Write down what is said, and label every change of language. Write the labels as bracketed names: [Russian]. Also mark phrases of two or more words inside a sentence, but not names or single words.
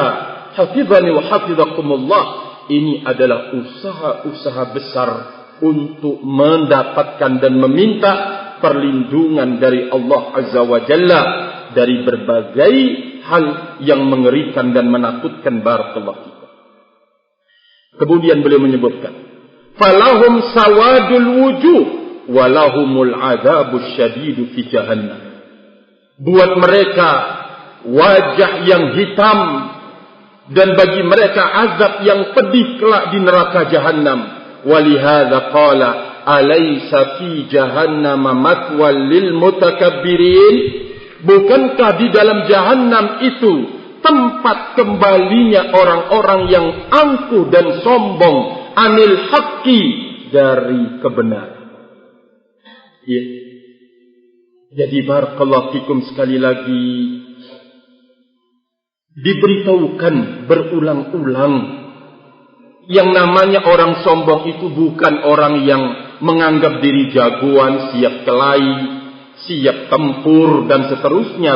[Arabic] حفظني وحفظكم الله. [Indonesian] Ini adalah usaha besar untuk mendapatkan dan meminta perlindungan dari Allah [Arabic] عز وجل [Indonesian] dari berbagai hal yang mengerikan dan menakutkan. [Arabic] بارك الله فيكم. [Indonesian] Kemudian beliau menyebutkan, [Arabic] فلهم سواد الوجوه ولهم العذاب الشديد في جهنم. [Indonesian] Buat mereka wajah yang hitam dan bagi mereka azab yang pedih kelak di neraka jahannam. [Arabic] ولهذا قال أليس في جهنم مثوى للمتكبرين. [Indonesian] Bukankah di dalam jahannam itu tempat kembalinya orang-orang yang angkuh dan sombong [Arabic] عن الحق, [Indonesian] dari kebenaran. Ya. Jadi [Arabic] بارك الله فيكم, [Indonesian] sekali lagi diberitahukan berulang-ulang, yang namanya orang sombong itu bukan orang yang menganggap diri jagoan, siap kelahi, siap tempur dan seterusnya.